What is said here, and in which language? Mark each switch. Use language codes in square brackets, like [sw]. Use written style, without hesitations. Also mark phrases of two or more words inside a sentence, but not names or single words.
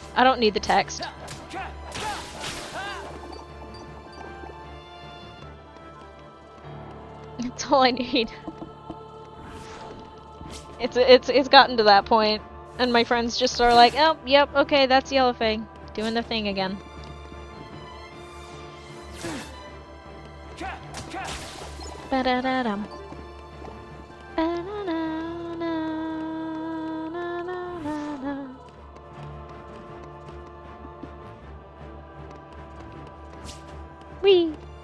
[en] I don't need the text. That's all I need. It's gotten to that point, and my friends just are like, oh, yep, okay, that's Yellowfang, doing their thing again. Ba-da-da-dum. Ba-na-na-na-na-na-na-na. Whee!